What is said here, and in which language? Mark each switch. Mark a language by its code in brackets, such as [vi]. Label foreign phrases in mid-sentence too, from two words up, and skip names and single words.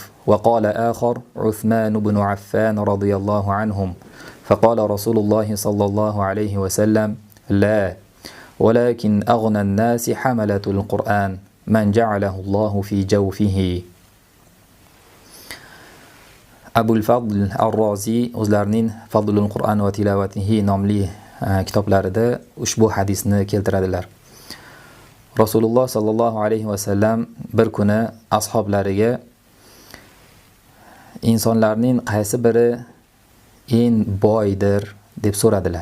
[ar] وقال آخر عثمان بن عفان رضي الله عنهم. فقال رسول الله صلى الله عليه وسلم لا، ولكن أغنى الناس حملة القرآن من جعله الله في جوفه. [uz] Abul Fadl Ar-Razi o'zlarining Fadlul Qur'an va tilovatihi nomli kitoblarida ushbu hadisni keltiradilar. Rasululloh [ar] صلى الله عليه وسلم [uz] bir kuni ashablariga insonlarning qaysi biri eng boydir deb so'radilar.